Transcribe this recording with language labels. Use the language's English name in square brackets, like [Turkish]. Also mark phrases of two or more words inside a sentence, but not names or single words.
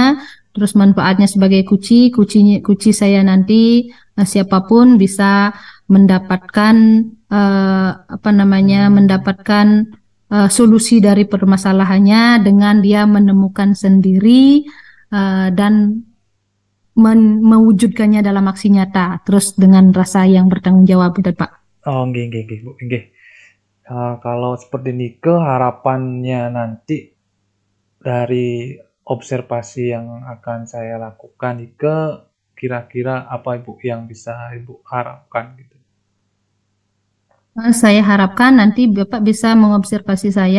[Indonesian] Terus manfaatnya sebagai kuci saya nanti siapapun bisa mendapatkan apa namanya, hmm, mendapatkan solusi dari permasalahannya dengan dia menemukan sendiri dan mewujudkannya dalam aksi nyata, terus dengan rasa yang bertanggung jawab gitu Pak. [Javanese] oh, nggih, nggih, nggih, Bu, nggih. [Indonesian] Kalau seperti Nike, harapannya nanti dari observasi yang akan saya lakukan ke kira-kira apa Ibu yang bisa Ibu harapkan gitu. Saya harapkan nanti Bapak bisa mengobservasi saya.